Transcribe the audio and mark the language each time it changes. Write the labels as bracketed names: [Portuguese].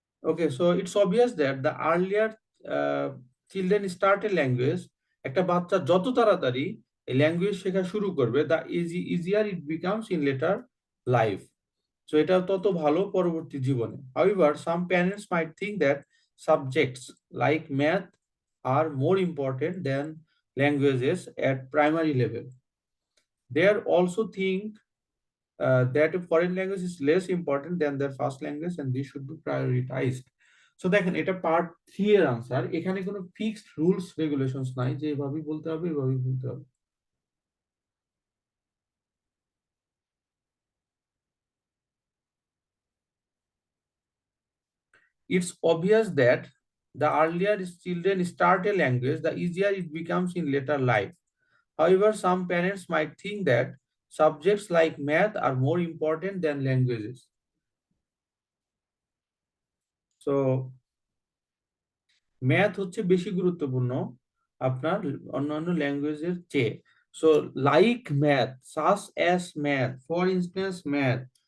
[English] Okay, so it's obvious that the earlier children start a language, [Bangla] একটা বাচ্চা যত তাড়াতাড়ি এই ল্যাঙ্গুয়েজ শেখা শুরু করবে, [English] the easier it becomes in later life. [Bangla] So এটা তত ভালো পরবর্তী জীবনে। [English] However, some parents might think that subjects like math are more important than languages at primary level. They also think that a foreign language is less important than their first language and this should be prioritized. [Bangla] So দেখেন, এটা part 3 এর answer. এখানে কোনো fixed rules regulations নাই যে এভাবেই বলতে হবে, এভাবেই বলতে হবে। [English] It's obvious that the earlier children start a language, the easier it becomes in later life. However, some parents might think that subjects like math are more important than languages. [Bangla] So math হচ্ছে বেশি গুরুত্বপূর্ণ আপনার অন্যান্য ল্যাঙ্গুয়েজের চেয়ে। [English] So like math, such as math, for instance math.